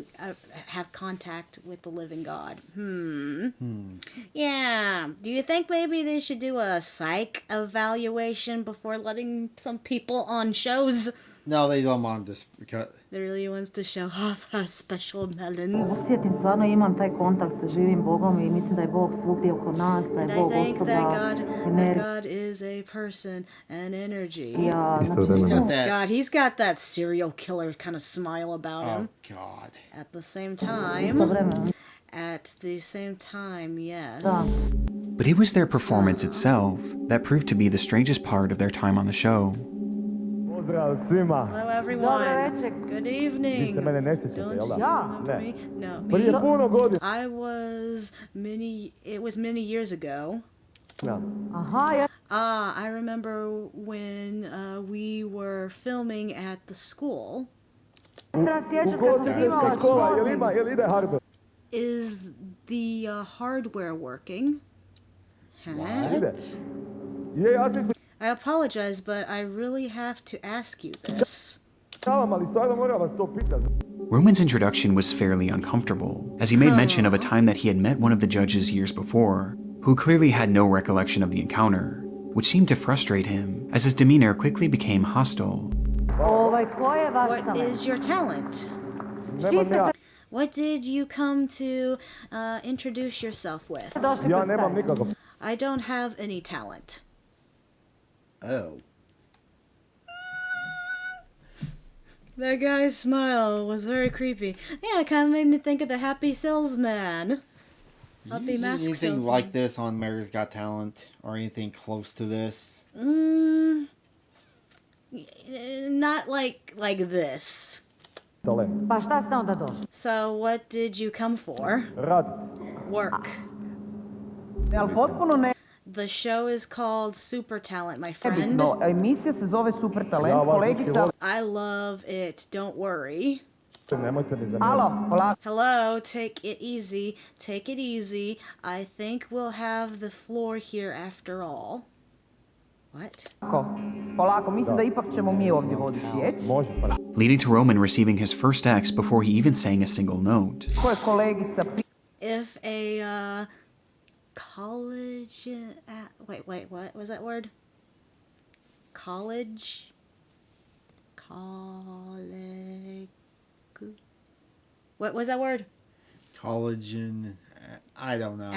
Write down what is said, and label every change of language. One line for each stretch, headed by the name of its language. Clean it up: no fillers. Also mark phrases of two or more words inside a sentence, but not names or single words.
English: Have contact with the living God. Yeah. Do you think maybe they should do a psych evaluation before letting some people on shows? No, they don't want this because They really wants to show off her special melons.
Bosnian: Osjetim, stvarno imam taj kontakt sa živim Bogom I mislim da je Bog svugdje oko nas, da
English: And
Bosnian: je
English: I
Bosnian: Bog
English: think
Bosnian: osoba,
English: that
Bosnian: energija.
English: God is a person and energy.
Bosnian: Ja, znači,
English: God, he's got that serial killer kind of smile about him. God. At the same time, yes. But it was their performance itself that proved to be the strangest part of their time on the show.
Bosnian: Pozdrav svima.
English: Hello, everyone. Good evening.
Bosnian: Vi se mene ne sjećate,
English: Don't
Bosnian: jel da?
English: you remember
Bosnian: Ne.
English: me? No.
Bosnian: Prije puno godina.
English: It was many years ago. Da. I remember when we were filming at the school.
Bosnian: Ugostiteljska škola, jel ide hardware?
English: Is the hardware working?
Bosnian: Ide. Je, ja se
English: I apologize, but I really have to ask you this.
Bosnian: ispričavam, ali stvarno moram vas to pitati.
English: Roman's introduction was fairly uncomfortable, as he made mention of a time that he had met one of the judges years before, who clearly had no recollection of the encounter, which seemed to frustrate him, as his demeanor quickly became hostile. What is your talent? What did you come to introduce yourself with? Ja nemam nikakav. I don't have any talent. Oh. That guy's smile was very creepy. Yeah, it kind of made me think of the Happy Salesman. Happy Mask Anything Salesman. like this on America's Got Talent or anything close to this? Not like this.
Bosnian: Pa šta ste onda došli?
English: So what did you come for? Work.
Bosnian: Ali potpuno ne.
English: The show is called Super Talent, my friend.
Bosnian: Nebitno, emisija se zove Super Talent, kolegica...
English: I love it, don't worry.
Bosnian: Nemojte mi zamjeriti. Alo, polako.
English: Hello, take it easy. Take it easy. I think we'll have the floor here after all. What?
Bosnian: Polako, mislim da ipak ćemo mi ovdje voditi riječ. Može, pa.
English: Leading to Roman receiving his first X before he even sang a single note.
Bosnian: Ko je kolegica...
English: If a college... wait, what was that word? College... What was that word? Collagen. I don't know.